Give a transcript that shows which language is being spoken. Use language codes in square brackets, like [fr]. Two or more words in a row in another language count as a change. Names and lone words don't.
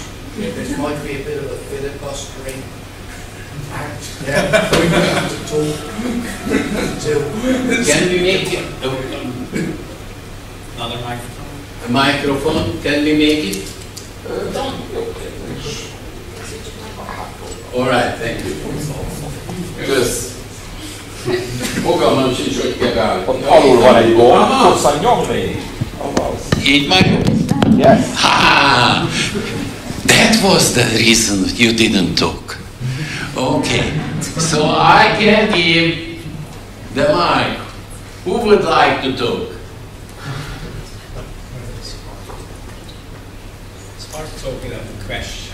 [en] This might be a bit of a filibustering act. Yeah, we have to talk until... Can we make it? Another microphone? A microphone, can we make it? All right, thank you. [hu] Kösz. Fogalmam sincs, hogy kell állni. Ott alul van egy gomb, hosszan nyomni. Így már? [en] Yes. Ha! That was the reason you didn't talk. Okay, so I can give the mic. Who would like to talk? Start talking of the question.